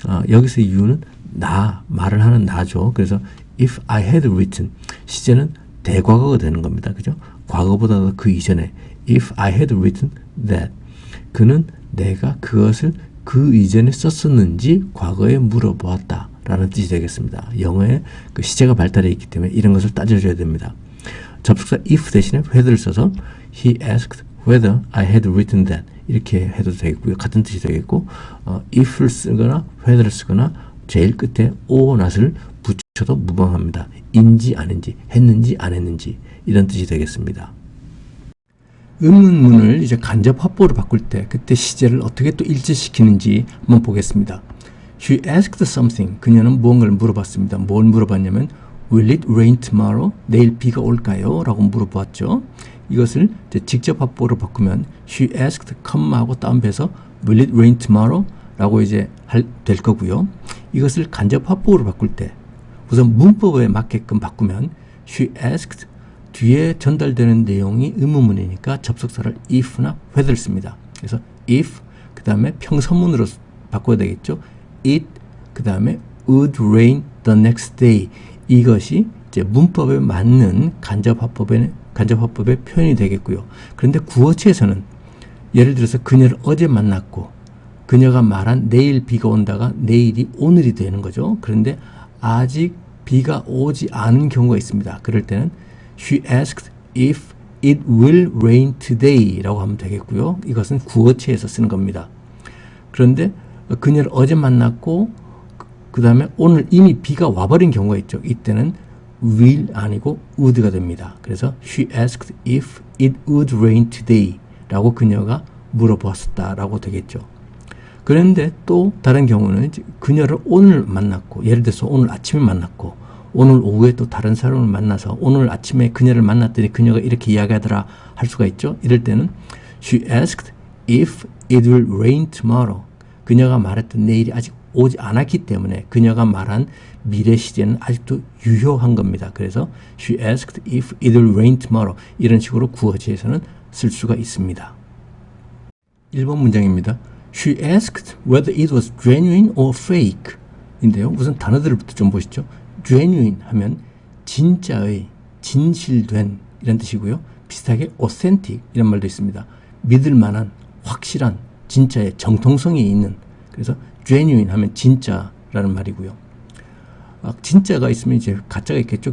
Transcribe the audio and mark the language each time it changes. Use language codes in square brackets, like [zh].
[ko] 여기서 you는 말을 하는 나죠. 그래서 [en] if I had written [ko] 시제는 대과거가 되는 겁니다. 그죠? 과거보다 그 이전에 [en] if I had written that [ko] 그는 내가 그것을 그 이전에 썼었는지 과거에 물어보았다 라는 뜻이 되겠습니다. 영어의 그 시제가 발달해 있기 때문에 이런 것을 따져줘야 됩니다. 접속사 if 대신에 whether를 써서 [en] he asked whether I had written that [ko] 이렇게 해도 되겠고요. 같은 뜻이 되겠고, if를 쓰거나 whether를 쓰거나 제일 끝에 or not을 붙여도 무방합니다. 인지 아닌지, 했는지 안 했는지 이런 뜻이 되겠습니다. 의문문을 이제 간접 화법으로 바꿀 때 그때 시제를 어떻게 또 일치시키는지 한번 보겠습니다. [en] She asked something. [ko] 그녀는 무언가를 물어봤습니다. 뭘 물어봤냐면 [en] Will it rain tomorrow? [ko] 내일 비가 올까요? 라고 물어보았죠. 이것을 이제 직접 화법으로 바꾸면 [en] She asked, [ko] 하고 다운배서 [en] Will it rain tomorrow? [ko] 라고 이제 될 거고요. 이것을 간접 화법으로 바꿀 때 우선 문법에 맞게끔 바꾸면 [en] She asked [ko] 뒤에 전달되는 내용이 의문문이니까 접속사를 if나 whether를 씁니다. 그래서 if 그 다음에 평서문으로 바꿔야 되겠죠. [en] It [ko] 그 다음에 [en] would rain the next day. [ko] 이것이 이제 문법에 맞는 간접화법의 표현이 되겠고요. 그런데 구어체에서는 예를 들어서 그녀를 어제 만났고 그녀가 말한 내일 비가 온다가 내일이 오늘이 되는 거죠. 그런데 아직 비가 오지 않은 경우가 있습니다. 그럴 때는 [en] She asked if it will rain today [ko] 라고 하면 되겠고요. 이것은 구어체에서 쓰는 겁니다. 그런데 그녀를 어제 만났고 그 다음에 오늘 이미 비가 와버린 경우가 있죠. 이때는 will 아니고 would가 됩니다. 그래서 [en] She asked if it would rain today [ko] 라고 그녀가 물어보았다 라고 되겠죠. 그런데 또 다른 경우는 그녀를 오늘 만났고 예를 들어서 오늘 아침에 만났고 오늘 오후에 또 다른 사람을 만나서 오늘 아침에 그녀를 만났더니 그녀가 이렇게 이야기하더라 할 수가 있죠. 이럴 때는 [en] She asked if it will rain tomorrow. [ko] 그녀가 말했던 내일이 아직 오지 않았기 때문에 그녀가 말한 미래 시제는 아직도 유효한 겁니다. 그래서 [en] She asked if it will rain tomorrow. [ko] 이런 식으로 구어체에서는 쓸 수가 있습니다. 1번 문장입니다. [en] She asked whether it was genuine or fake. [ko] 인데요. 우선 단어들부터 좀 보시죠. genuine 하면 진짜의, 진실된 이런 뜻이고요. 비슷하게 authentic 이런 말도 있습니다. 믿을 만한, 확실한, 진짜의 정통성이 있는. 그래서 genuine 하면 진짜라는 말이고요. 진짜가 있으면 이제 가짜가 있겠죠.